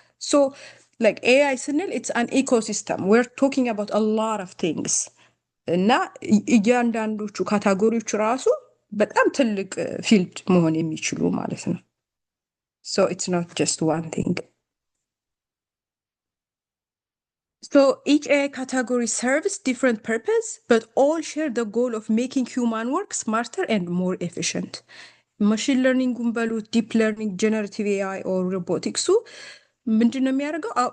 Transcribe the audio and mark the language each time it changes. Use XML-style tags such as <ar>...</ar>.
<en>So like AI ስንል it's an ecosystem. We're talking about a lot of things.</en> <am>እና እያንዳንዶቹ ካታጎሪዎች ራሱ በጣም ትልቅ ፊልድ መሆን የሚችሉ ማለት ነው።</am> <en>So it's not just one thing. So each AI category serves different purpose, but all share the goal of making human work smarter and more efficient. Machine learning በሉት deep learning, generative AI or robotics</en> <am>ምንድን ነው የሚያደርገው?</am>